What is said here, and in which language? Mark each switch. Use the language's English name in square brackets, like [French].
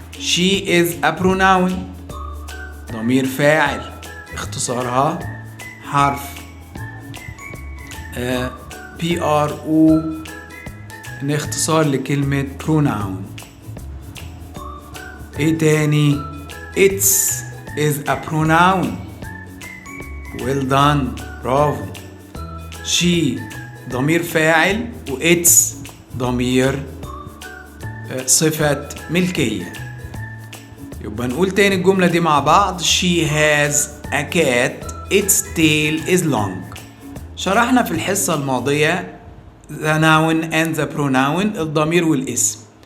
[English] she is a pronoun، [Arabic] ضمير فاعل، اختصارها حرف PRO، اختصار لكلمة pronoun. ايه تاني؟ [English] its is a pronoun. well done، برافو. [Arabic] she ضمير فاعل، و its ضمير صفة ملكية. يبقى نقول تاني الجملة دي مع بعض. [English] she has a cat. its tail is long. [Arabic] شرحنا في الحصة الماضية [English] the noun and the pronoun، [Arabic] الضمير والاسم.